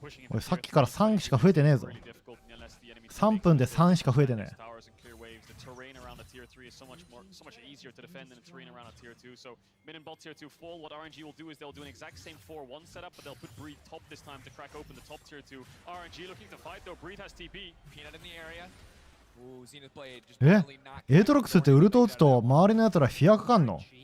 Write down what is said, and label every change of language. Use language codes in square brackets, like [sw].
[ja] 俺さっきから3しか増えてねえぞ。 3分で3しか増えてねえ。 [en] Terrain around the tier 3 is so much easier to defend than the terrain around a tier 2. So mid and bot tier 2 full. What RNG will do is they'll do an exact same 4-1 setup, but they'll put Breed top this time to crack open the top tier 2. RNG looking to fight though. Breed has TP. Peanut in the area. Ooh, Zenith Blade just え barely knocked [ja] エートロックスってウルト打つと周りのやつらフィアかかんの。